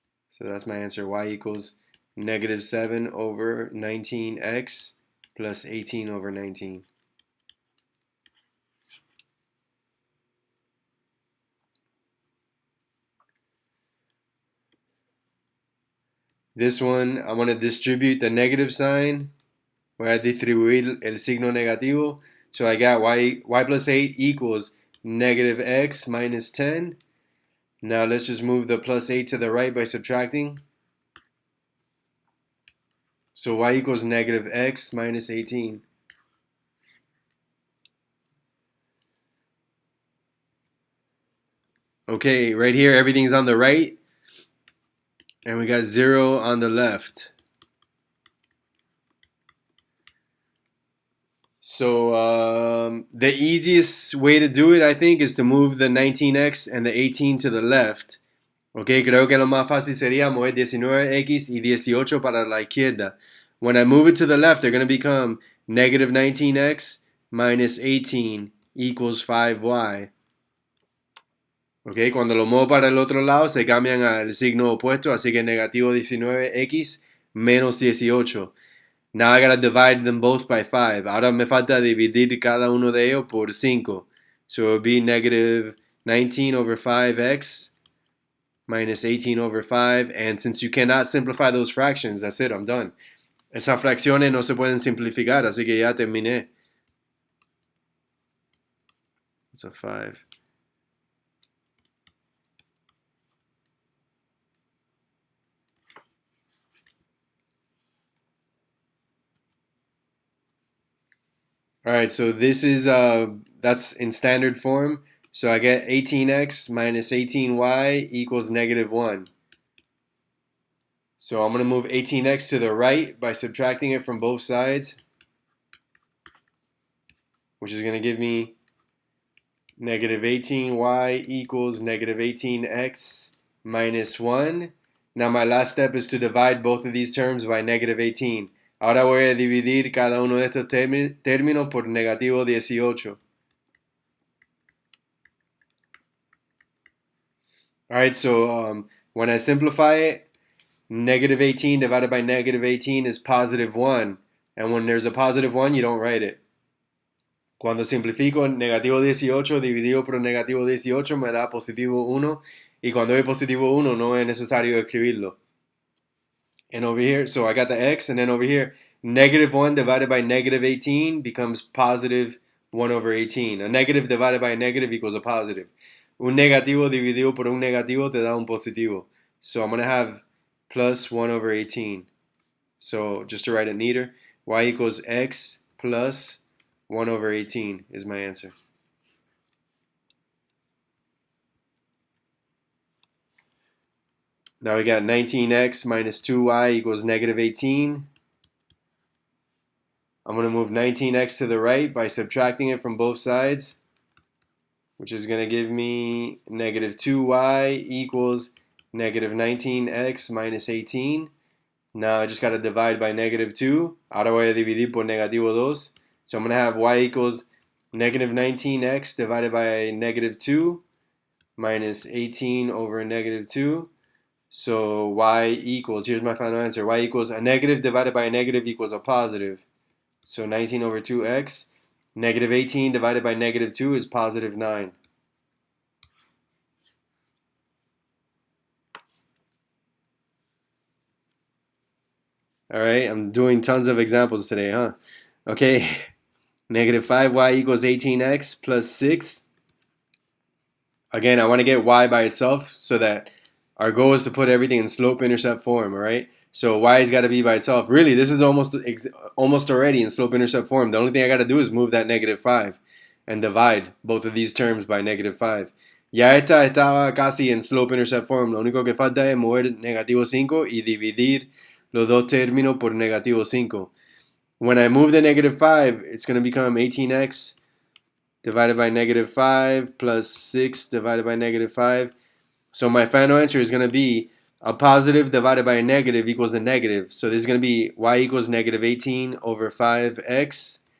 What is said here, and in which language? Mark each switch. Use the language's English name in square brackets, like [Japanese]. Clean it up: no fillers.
[English] So that's my answer. Y equals negative 7 over 19x plus 18 over 19. This one, I want to distribute the negative sign. [Spanish] Voy a distribuir el signo negativo. [English] So I got y plus 8 equals negative x minus 10. Now let's just move the plus 8 to the right by subtracting. So y equals negative x minus 18. Okay, right here everything's on the right. And we got 0 on the left. So the easiest way to do it, I think, is to move the 19x and the 18 to the left. [Spanish] Okay, creo que lo más fácil sería mover 19x y 18 para la izquierda. [English] When I move it to the left, they're going to become negative 19x minus 18 equals 5y. [Spanish] Okay, cuando lo muevo para el otro lado, se cambian al signo opuesto, así que negativo 19x menos 18. [English] Now I gotta divide them both by 5. [Spanish] Ahora me falta dividir cada uno de ellos por 5. [English] So it would be negative 19 over 5x minus 18 over 5. And since you cannot simplify those fractions, that's it, I'm done. [Spanish] Esas fracciones no se pueden simplificar, así que ya terminé. [English] It's a 5. All right, so this is that's in standard form. So I get 18x minus 18y equals negative 1. So I'm going to move 18x to the right by subtracting it from both sides, which is going to give me negative 18y equals negative 18x minus 1. Now my last step is to divide both of these terms by negative 18. [Spanish] Ahora voy a dividir cada uno de estos términos por negativo 18. [English] All right, so when I simplify it, negative 18 divided by negative 18 is positive 1. And when there's a positive 1, you don't write it. [Spanish] Cuando simplifico, negativo 18 dividido por negativo 18 me da positivo 1. Y cuando hay positivo 1, no es necesario escribirlo. [English] And over here, so I got the x, and then over here, negative 1 divided by negative 18 becomes positive 1 over 18. A negative divided by a negative equals a positive. [Spanish] Un negativo dividido por un negativo te da un positivo. [English] So I'm going to have plus 1 over 18. So just to write it neater, y equals x plus 1 over 18 is my answer. Now we got 19x minus 2y equals negative 18. I'm going to move 19x to the right by subtracting it from both sides, which is going to give me negative 2y equals negative 19x minus 18. Now I just got to divide by negative 2. [Spanish] Ahora voy a dividir por negativo 2. [English] So I'm going to have y equals negative 19x divided by negative 2 minus 18 over negative 2. So y equals, here's my final answer, y equals a negative divided by a negative equals a positive. So 19 over 2x. Negative 18 divided by negative 2 is positive 9. Alright, I'm doing tons of examples today, huh? Okay, negative 5y equals 18x plus 6. Again, I want to get y by itself so that our goal is to put everything in slope-intercept form, alright? So y's got to be by itself. Really, this is almost already in slope-intercept form. The only thing I got to do is move that negative 5 and divide both of these terms by negative 5. [Spanish] Ya esta estaba casi en slope-intercept form. Lo único que falta es mover negativo 5 y dividir los dos términos por negativo 5. [English] When I move the negative 5, it's going to become 18x divided by negative 5 plus 6 divided by negative 5. So my final answer is going to be a positive divided by a negative equals a negative. So this is going to be y equals negative 18 over 5x.